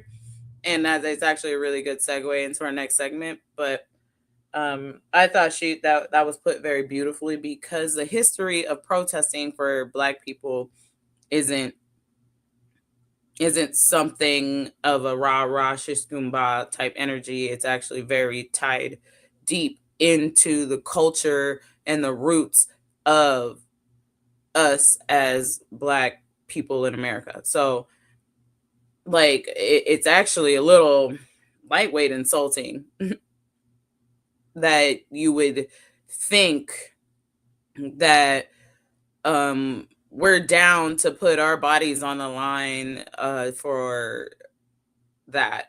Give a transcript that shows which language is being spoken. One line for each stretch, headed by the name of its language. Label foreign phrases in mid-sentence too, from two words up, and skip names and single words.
English: And that's actually a really good segue into our next segment. But I thought that was put very beautifully, because the history of protesting for Black people isn't isn't something of a rah-rah shishkumba type energy. It's actually very tied deep into the culture and the roots of us as Black people in America. So, like, it's actually a little lightweight insulting that you would think that we're down to put our bodies on the line for that.